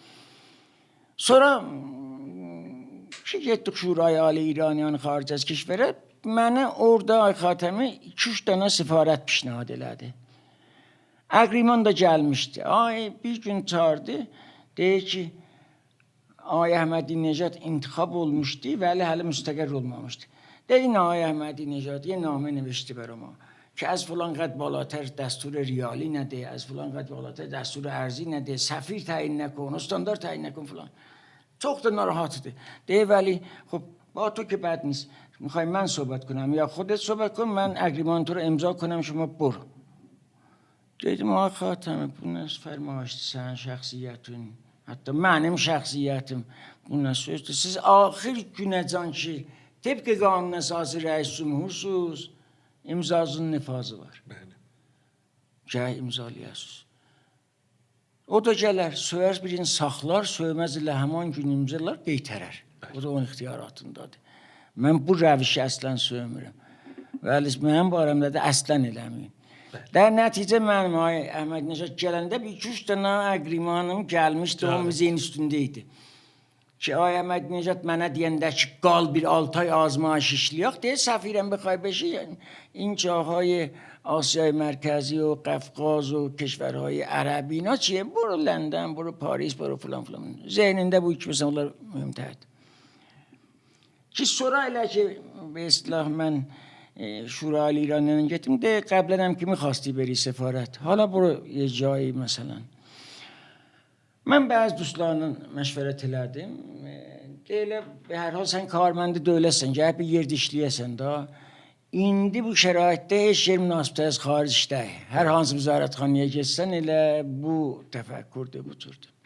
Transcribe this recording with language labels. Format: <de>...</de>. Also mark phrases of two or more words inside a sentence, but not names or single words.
<az>Sonra ki getdik Şurayı Ali İraniyan xaric az keşverə, mənə orada Ağay Xatəmi 2-3 dənə səfarət pişnahad elədi. Əqriman da gəlmişdi. Ay bir gün çağırdı, deyir ki, Ağay Əhmədi Necad intikab olmuşdu və hələ müstəqər olmamışdı.</az> <fa>Dedi, Ağay Əhmədi Necad یه نامه نوشته برای ما که از فلان قد بالاتر دستور ریالی نده، از فلان قد بالاتر دستور ارزی نده، سفیر تعیین نکن، استاندار تعیین نکن فلان.</fa> <az>Çox da narahatıdır. Deyir vəli,</az> <fa>خب با تو که بد نیست. میخوای من صحبت کنم یا خودت صحبت کن من اگریمان تو رو امضا کنم شما برو.</fa> <az>Dedim Ağay Xatəmi bu nə fərmayışdır sənin şəxsiyyətin, hətta mənim şəxsiyyətim bu nə sözdür. Siz axir günəcan ki tepki qanun əsası rəis cümhursuz, imzasının nifazı var. Bəli. Gəl imzalayasınız. O da gələr, söyər birini saxlar, söyməz ilə həman gün imzalar, qeytərər. O da onun ixtiyaratındadır. Mən bu rəvişi əslən söymürəm. Vəli mənim barəmdə də əslən eləməyin.</az> <fa>در نتیجه من</fa> <az>Əhməd Necad gələndə bir 2-3 dənə əqrimanım gəlmişdi, o müzeyin üstündeydi. Ki Ağay Əhməd Necad mənə deyəndə ki qal bir 6 ay azmayış işləyək, deyir səfirəm</az> <fa>بخوای بشی این جاهای آسیای مرکزی و قفقاز و کشورهای عربی اینا چیه؟ برو لندن، برو پاریس، برو فلان فلان.</fa> <az>ذهنində bu iki məsələ onlar mühümdərdir. Ki sonra elə ki</az> <fa>به اصطلاح من شورای ایرانیان</fa> <az>getdim de</az> <fa>قبلا ki می‌خواستی بری سفارت. حالا برو یه جایی مثلا.</fa> <az>Mən bəzi dostlarla məşvərət elədim. Deyirlər, hər hal sən karməndi dövlətsən, gəlib bir yerdə işləyəsən da. İndi bu şəraitdə heç yer münasibət az xaricdə. Hər hansı vizarətxanaya getsən elə bu təfəkkürdür, bu türdür.</az>